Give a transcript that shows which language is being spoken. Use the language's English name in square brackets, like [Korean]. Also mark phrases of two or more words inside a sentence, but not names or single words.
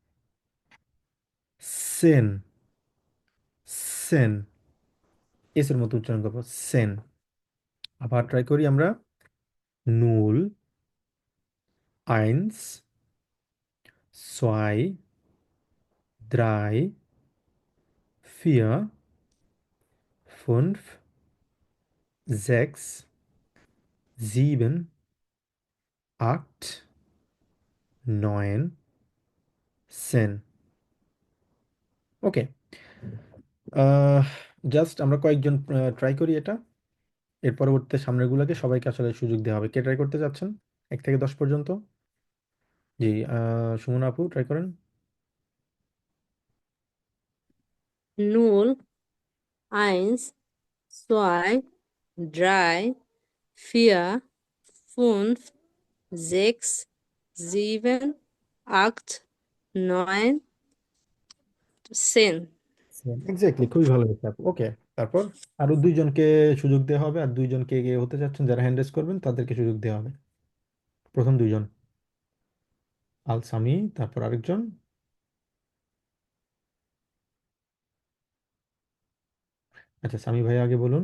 [Bangla] সেন, সেন, এসের মতো উচ্চারণ করবো, সেন। আবার ট্রাই করি আমরা, [German] null, eins, zwei, drei, vier, fünf, sechs, sieben, acht, neun zehn. [Bangla] ওকে, জাস্ট আমরা কয়েকজন ট্রাই করি এটা। এর পরবর্তীতে সামনেরগুলোকে সবাইকে আসলে সুযোগ দেওয়া হবে। কে ট্রাই করতে চাচ্ছেন 1 থেকে 10 পর্যন্ত? জি, সুমনা আপু ট্রাই করেন। [German] null, eins, zwei, drei, vier, fünf, sechs, sieben, acht, neun, 10. [Bangla] এক্স্যাক্টলি, খুবই ভালো হয়েছে আপু। ওকে, তারপর আরো 2জনকে সুযোগ দেওয়া হবে, আর 2জনকে এগিয়ে হতে চাচ্ছেন যারা হ্যান্ড রেজ করবেন তাদেরকে সুযোগ দেওয়া হবে। প্রথম 2জন, আল সামি, তারপর আরেকজন। আচ্ছা, সামি ভাই আগে বলুন।